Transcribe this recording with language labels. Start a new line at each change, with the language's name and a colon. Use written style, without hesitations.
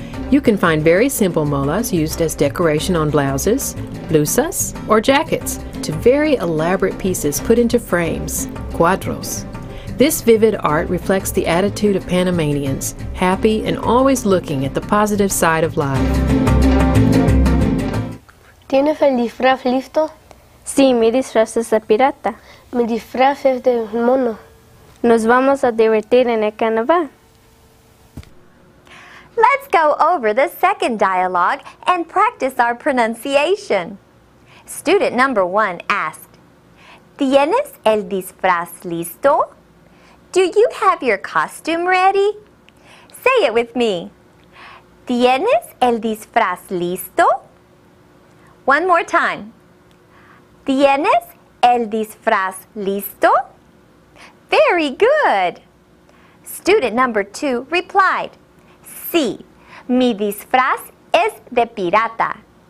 English: You can find very simple molas used as decoration on blouses, blusas, or jackets, to very elaborate pieces put into frames, cuadros. This vivid art reflects the attitude of Panamanians, happy and always looking at the positive side of life.
Spanish: ¿Tienes el disfraz listo? Sí, mi disfraz es de pirata. Mi disfraz es de mono. Nos vamos a divertir en el carnaval.
English: Let's go over the second dialogue and practice our pronunciation. Student number 1 asked,
Spanish: ¿Tienes el disfraz listo?
English: Do you have your costume ready? Say it with me.
Spanish: ¿Tienes el disfraz listo?
English: One more time.
Spanish: ¿Tienes el disfraz listo?
English: Very good. Student number 2 replied,
Spanish: Sí, mi disfraz es de pirata.